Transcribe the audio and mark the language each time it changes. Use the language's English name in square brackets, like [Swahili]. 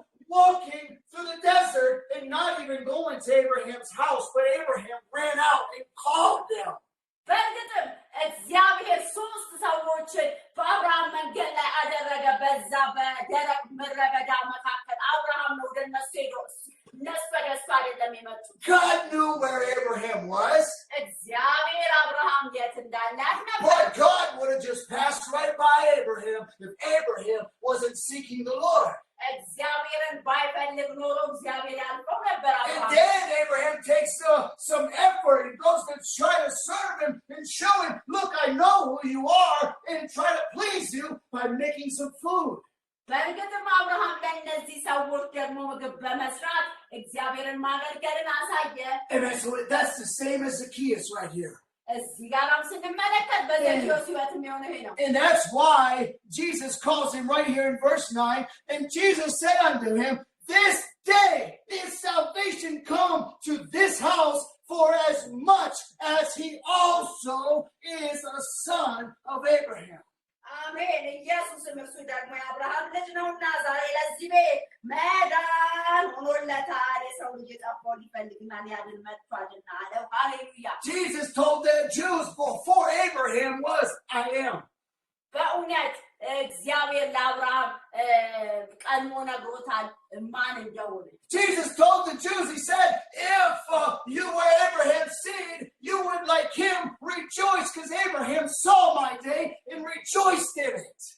[English] walking through the desert and not even going to Abraham's house, but Abraham ran out and called them. [Amharic] በእርግጥም እግዚአብሔር ሶስት ሰዎችን በአብርሃም መንገድ ላይ አደረገ። በዛ በደረቅ ምድረ በዳ መካከል አብርሃም ነው ወደ እነሱ ሄዶ እነሱ በደስታ አይደለም የመጡት። [English] God knew where Abraham was. [Amharic] እግዚአብሔር አብርሃም የት እንዳለ ነበር። [English] But God would have just passed right by Abraham if Abraham wasn't seeking the Lord. [Amharic] እግዚአብሔርን ባይፈልግ ኖሮ እግዚአብሔር ያልፈው ነበር [English] And [Amharic] አብርሃም። [English] then Abraham takes some effort and goes to try to serve him and show him, look, I know who you are, and try to please you by making some food. [Amharic] በእርግጥም አብርሃም ለእነዚህ ሰዎች ደግሞ ምግብ በመስራት እግዚአብሔርን ማገልገልን አሳየ። [English] And that's the same as Zacchaeus right here. [Amharic] እዚህ ጋርም ስንመለከት በዘኬዎስ ሕይወት የሚሆነው ይሄ ነው። [English] And that's why Jesus calls him right here in verse 9. And Jesus said unto him, this day is salvation come to this house, for as much as he also is a son of Abraham. [Amharic] አሜን። ኢየሱስም እርሱ ደግሞ የአብርሃም ልጅ ነውና ዛሬ ለዚህ ቤት መዳን ሆኖለታል። የሰው ልጅ የጠፋውን ሊፈልግና ሊያድን መጥቷልና አለው። ሃሌሉያ። [English] Jesus told the Jews before Abraham was, I am. [Amharic] በእውነት እግዚአብሔር ለአብርሃም ቀድሞ ነግሮታል ማን እንደሆነ። [English] Jesus told the Jews, he said, if you were Abraham's seed, you would like him rejoice, because Abraham saw my day and rejoiced in it.